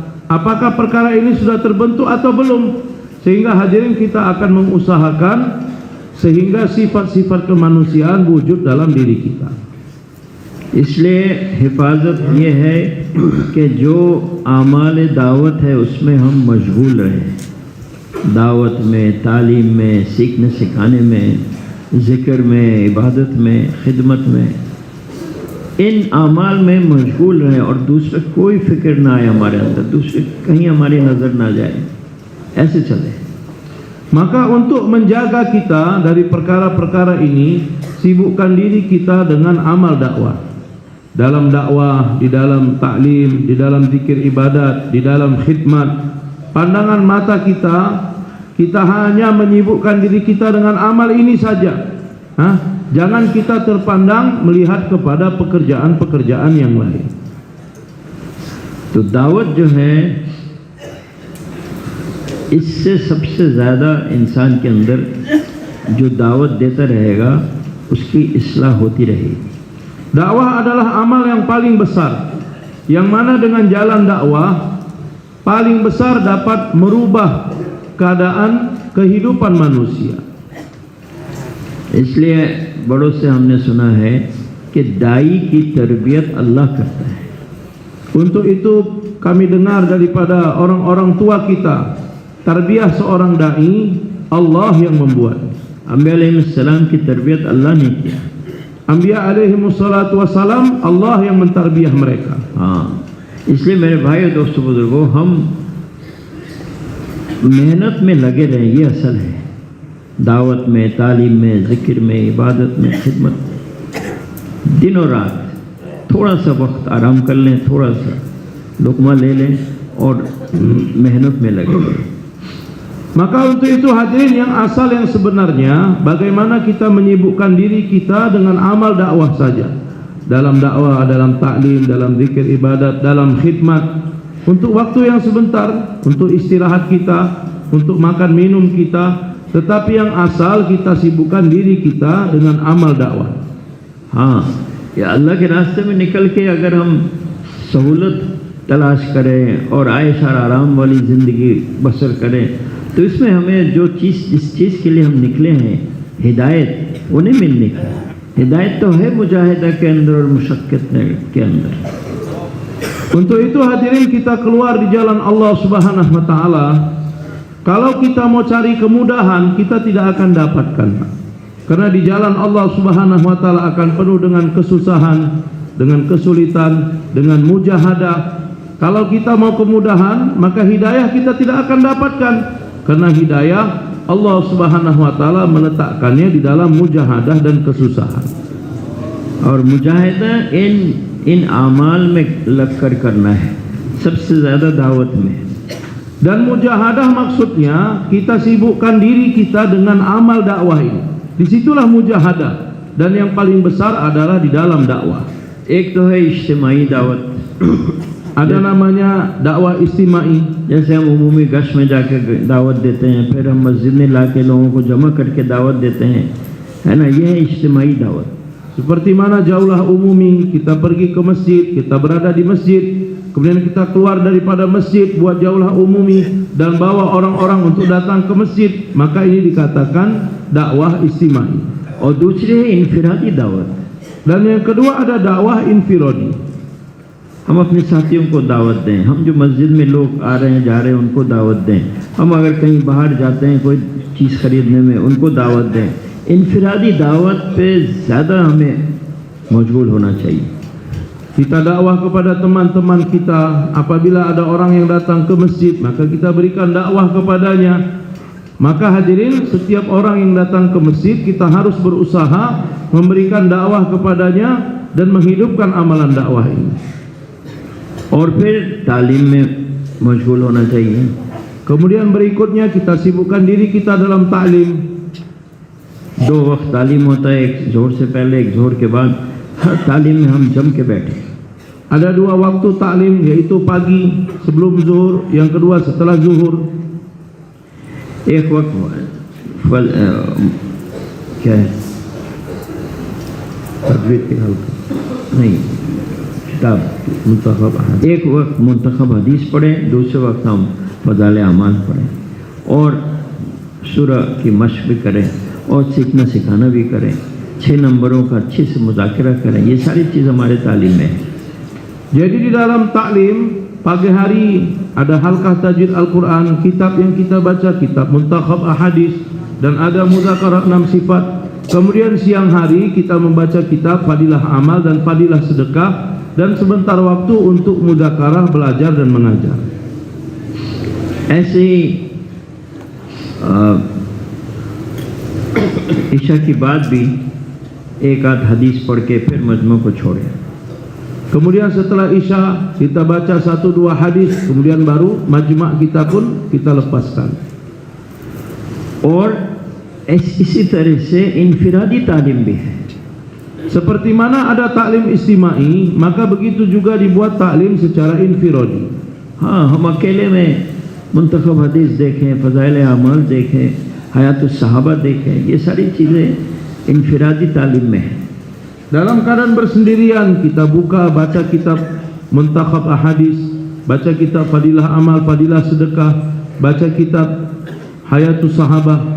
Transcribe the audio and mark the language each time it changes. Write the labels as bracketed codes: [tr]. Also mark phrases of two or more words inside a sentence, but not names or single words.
[ms] Apakah perkara ini sudah terbentuk atau belum? Sehingga hadirin kita akan mengusahakan sehingga sifat-sifat kemanusiaan wujud dalam diri kita. [hi] इसलिए हिफाजत ये है कि जो आमाल दावत है उसमें हम मशगूल रहें, दावत में, तालीम में, सीखने सिखाने में, ज़िक्र में, इबादत में, खिदमत में, इन आमाल में मशगूल रहें और दूसरा कोई फ़िक्र ना आए हमारे अंदर, दूसरे कहीं हमारी नज़र ना जाए, ऐसे चले। [ms] Maka untuk menjaga kita dari perkara-perkara ini, sibukkan diri kita dengan amal dakwah. dalam dakwah, di dalam taklim, di dalam zikir ibadat, di dalam khidmat. Pandangan mata kita hanya menyibukkan diri kita dengan amal ini saja. Jangan kita terpandang melihat kepada pekerjaan-pekerjaan yang lain. [hi] तो दावत जो है इससे सबसे ज़्यादा इंसान के अंदर जो दावत देता रहेगा उसकी इस्लाह होती रहेगी. [ms] Dakwah adalah amal yang paling besar, yang mana dengan jalan dakwah paling besar dapat merubah keadaan kehidupan manusia. [hi] इसलिए बड़ों से हमने सुना है कि दाई की तरबियत अल्लाह करता है. [ms] Untuk itu kami dengar daripada orang-orang tua kita, tarbiyah seorang dai Allah yang membuat. [hi] अंबिया अलैहिस्सलाम की तरबियत अल्लाह ने किया. [ar] الأنبياء عليهم الصلاة والسلام [ms] Allah yang mentarbiyah mereka. [hi] हाँ, इसलिए मेरे भाई और दोस्तों बुजुर्गों, हम मेहनत में लगे रहें, ये असल है. दावत में, तालीम में, जिक्र में, इबादत में, खिदमत में, दिन और रात. थोड़ा सा वक्त आराम कर लें, थोड़ा सा लुकमा ले लें और मेहनत में लगे रहें. [ms] Maka untuk itu hadirin, yang asal yang sebenarnya bagaimana kita menyibukkan diri kita dengan amal dakwah saja. Dalam dakwah, dalam taklim, dalam zikir ibadat, dalam khidmat. Untuk waktu yang sebentar, untuk istirahat kita, untuk makan minum kita. Tetapi yang asal kita sibukkan diri kita dengan amal dakwah. [hi] हाँ, या अल्लाह के रास्ते में निकल के अगर हम सहूलत तलाश करें और आयश और आराम वाली ज़िंदगी बसर करें, तो इसमें हमें जिस चीज़ के लिए हम निकले हैं, हिदायत, वो नहीं मिलने की. हिदायत तो है मुजाहिदा के अंदर और मुशक्कत के अंदर. [ms] Untuk itu hadirin, kita keluar di jalan Allah [ar] سبحانه وتعالى. [ms] Kalau kita mau cari kemudahan, kita tidak akan dapatkan. Karena di jalan Allah [ar] سبحانه وتعالى [ms] akan penuh dengan kesusahan, dengan kesulitan, dengan mujahadah. Kalau kita mau kemudahan, maka hidayah kita tidak akan dapatkan. Karena hidayah Allah [ar] سبحانه وتعالى [ms] meletakkannya di dalam mujahadah dan kesusahan. [hi] और मुजाहिदा इन आमाल में लगकर करना है, सबसे ज़्यादा दावत में. [ms] Dan mujahadah maksudnya kita sibukkan diri kita dengan amal dakwah ini. Disitulah mujahadah, dan yang paling besar adalah di dalam dakwah. [hi] एक तो है इज्तिमाई दावत. [ms] Ada namanya dakwah istimai. [hi] जैसे हम उमूमी गश में जाकर दावत देते हैं, फिर हम मस्जिद में लाके लोगों को जमा करके दावत देते हैं, है ना, ये है इज्तिमाई दावत. [ms] Seperti mana jauhlah umumi, kita pergi ke masjid, kita berada di masjid, kemudian kita keluar daripada masjid buat jauhlah umumi dan bawa orang-orang untuk datang ke masjid, maka ini dikatakan dakwah istimai. [hi] और दूसरी है इनफिरादी दावत. [ms] Dan yang kedua ada dakwah infiradi. [hi] हम अपने साथियों को दावत दें, हम जो मस्जिद में लोग आ रहे हैं जा रहे हैं उनको दावत दें, हम अगर कहीं बाहर जाते हैं कोई चीज़ खरीदने में उनको दावत दें. इनफिरादी दावत पे ज़्यादा हमें मशगूल होना चाहिए. [ms] Kita dakwah kepada teman-teman kita. Apabila ada orang yang datang ke masjid, maka kita berikan dakwah kepadanya. Maka hadirin, setiap orang yang datang ke masjid kita harus berusaha memberikan dakwah kepadanya dan menghidupkan amalan dakwah ini. [hi] और फिर तालीम में मशगूल होना चाहिए. [ms] Kemudian berikutnya kita sibukkan diri kita dalam taklim. [hi] 2 वक्त तालीम होता है, एक जोहर से पहले, एक जोहर के बाद. हर तालीम में हम जम के बैठे. [ms] Ada 2 waktu taklim, yaitu pagi sebelum zuhur, yang kedua setelah zuhur. [hi] एक वक्त क्या है, नहीं किताब मुंतखब. एक वक्त मुंतखब हदीस पढ़ें, दूसरे वक्त हम फज़ाइल अमाल पढ़ें और सूरह की मश्क भी करें और सीखना सिखाना भी करें. 6 नंबरों का अच्छे से मुज़ाकरा करें. ये सारी चीज़ हमारे तालीम में है. [ms] Jadi di dalam taklim pagi hari ada halqah tajwid Al-Quran, kitab yang kita baca, kitab muntakhab ahadis, dan ada muzakarah 6 sifat. Kemudian siang hari kita membaca kitab fadilah amal dan fadilah sedekah, dan sebentar waktu untuk muzakarah, belajar dan mengajar. [hi] ऐसे ही ईशा की बाद भी एक आध हदीस पढ़ के फिर मजमू को छोड़े. [ms] Kemudian setelah Isya kita baca 1-2 hadis, kemudian baru majma' kita pun kita lepaskan. [hi] और इसी तरह से इनफिरादी तालीम भी है। [ms] Seperti mana ada taklim istimai, maka begitu juga dibuat taklim secara infiradi. [hi] हाँ, हम अकेले में मुंतखब हदीस देखें, फ़ज़ाइल अमाल देखें, हयातुस सहाबा देखें, ये सारी चीज़ें इनफिरादी तालीम में है। [ms] Dalam keadaan bersendirian kita buka baca kitab muntakhab ahadis, baca kitab fadilah amal, fadilah sedekah, baca kitab hayatus sahabah.